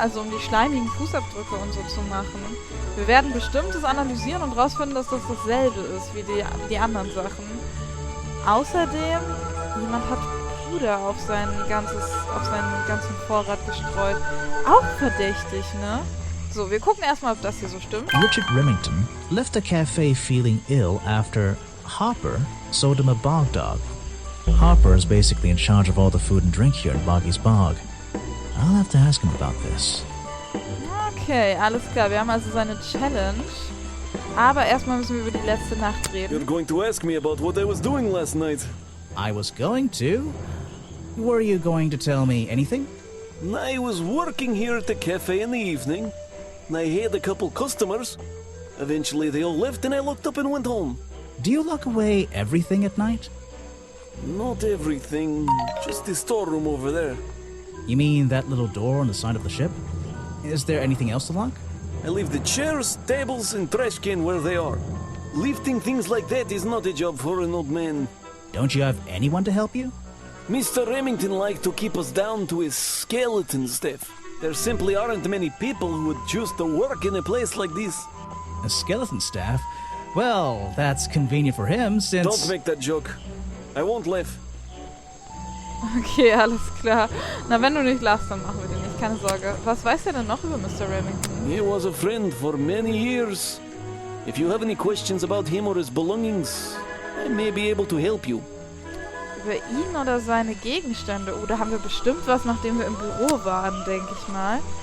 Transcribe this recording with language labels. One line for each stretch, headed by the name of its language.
German: Also um die schleimigen Fußabdrücke und so zu machen. Wir werden bestimmt das analysieren und rausfinden, dass das dasselbe ist wie die anderen Sachen. Außerdem, jemand hat Puder auf seinen ganzen Vorrat gestreut. Auch verdächtig, ne? So, wir gucken erstmal, ob das hier so stimmt.
English: Richard Remington left the cafe feeling ill after Harper sold him a bog dog. Harper is basically in charge of all the food and drink here at Boggy's Bog. I'll have to ask him about this.
German: Okay, alles klar. Wir haben also seine Challenge. Aber erstmal müssen wir über die letzte Nacht reden.
English: You're going to ask me about what I was doing last night. I was going to? Were you going to tell me anything? I was working here at the cafe in the evening. I had a couple customers. Eventually they all left and I locked up and went home. Do you lock away everything at night? Not everything, just the storeroom over there. You mean that little door on the side of the ship? Is there anything else to lock? I leave the chairs, tables and trash can where they are. Lifting things like that is not a job for an old man. Don't you have anyone to help you? Mr. Remington liked to keep us down to his skeleton staff. There simply aren't many people who would choose to work in a place like this. A skeleton staff? Well, that's convenient for him since... Don't make that joke. I won't laugh.
German: Okay, alles klar. Na, wenn du nicht lachst, dann machen wir den nicht. Keine Sorge. Was weiß er denn noch über Mr. Remington?
English: He was a friend for many years. If you have any questions about him or his belongings, I may be able to help you.
German: Über ihn oder seine Gegenstände? Oh, da haben wir bestimmt was, nachdem wir im Büro waren, denke ich mal.